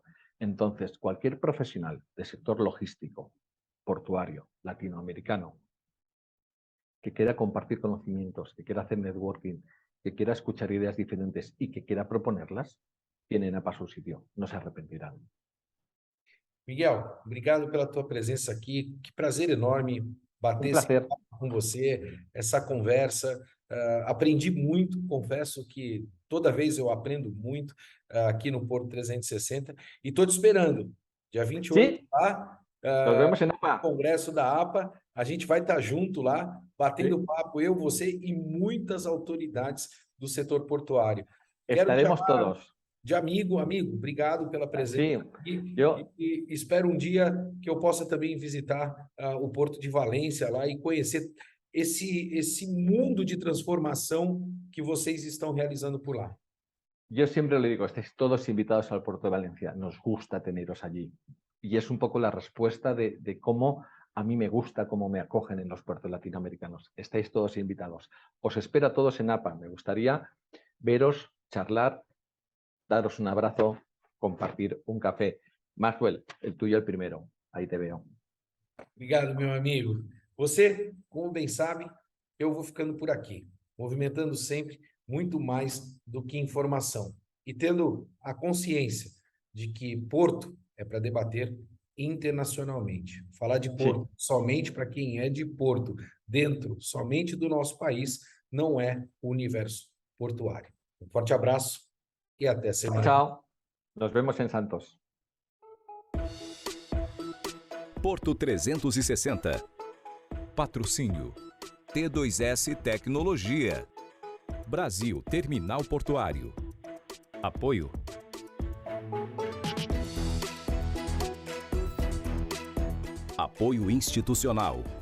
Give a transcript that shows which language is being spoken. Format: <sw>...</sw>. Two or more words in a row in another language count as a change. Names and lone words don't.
<es>Entonces, cualquier profesional del sector logístico, portuario, latinoamericano, que quiera compartir conocimientos, que quiera hacer networking, que quiera escuchar ideas diferentes y que quiera proponerlas, tienen APA a su sitio, no se arrepentirán.</es> <pt>Miguel, obrigado pela tua presença aqui. Que prazer enorme bater esse papo com você, essa conversa. Aprendi muito, confesso que toda vez eu aprendo muito aqui no Porto 360 e estou te esperando. Dia 28, lá,</pt> <es>Nos vemos en APA.</es> <pt>Congresso da APA, a gente vai estar junto lá, batendo papo, eu, você e muitas autoridades do setor portuário.</pt> <es>Estaremos todos.</es> <pt>De amigo, obrigado pela presença. E espero um dia que eu possa também visitar o Porto de Valência lá e conhecer esse mundo de transformação que vocês estão realizando por lá?</pt> <es>Yo siempre le digo, estáis todos invitados al puerto de Valencia, nos gusta teneros allí. Y es un poco la respuesta de cómo a mí me gusta cómo me acogen en los puertos latinoamericanos. Estáis todos invitados. Os espero a todos en APA. Me gustaría veros, charlar, daros un abrazo, compartir un café. Maxwell, el tuyo el primero. Ahí te veo.</es> <pt>Obrigado, meu amigo. Você, como bem sabe, eu vou ficando por aqui, movimentando sempre muito mais do que informação e tendo a consciência de que Porto é para debater internacionalmente. Falar de Porto somente para quem é de Porto, dentro somente do nosso país, não é o universo portuário. Um forte abraço e até semana.</pt> <es>Chao. Nos vemos en Santos.</es> <pt>Porto 360. Patrocínio. T2S Tecnologia. Brasil Terminal Portuário. Apoio. Apoio institucional.</pt>